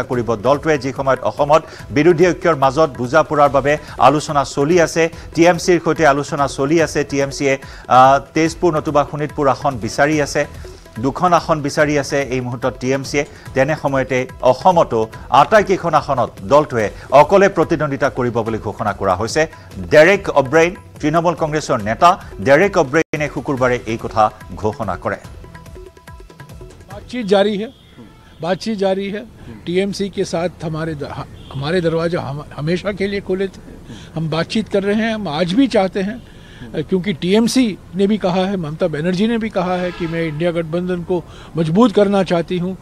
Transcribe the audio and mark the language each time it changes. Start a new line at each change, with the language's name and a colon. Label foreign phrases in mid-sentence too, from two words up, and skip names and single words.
Assamese: কৰিব দলটোৱে যি সময়ত অসমত বিৰোধী ঐক্যৰ মাজত বুজাপৰাৰ বাবে আলোচনা চলি আছে টিএমচিৰ সৈতে আলোচনা চলি আছে টিএমচিয়ে তেজপুৰ নতুবা শোণিতপুৰ আসন বিচাৰি আছে 2খন আসন বিচাৰি আছে এই মুহূৰ্তত টিএমচিয়ে তেনে সময়তে অসমতো আটাইকেইখন আসনত দলটোৱে অকলে প্ৰতিদ্বন্দ্বিতা কৰিব বুলি ঘোষণা কৰা হৈছে ডেৰেক অব্ৰাইন তৃণমূল কংগ্ৰেছৰ নেতা ডেৰেক অব্ৰাইনে শুকুৰবাৰে এই কথা ঘোষণা কৰে
Hindi: बातचीत जारी है टीएमसी के साथ हमारे दरवाजे हमेशा के लिए खुले थे हम बातचीत कर रहे हैं। हम आज भी चाहते हैं, क्योंकि टीएमसी ने भी कहा है, ममता बनर्जी ने भी कहा है कि मैं इंडिया गठबंधन को मजबूत करना चाहती हूँ।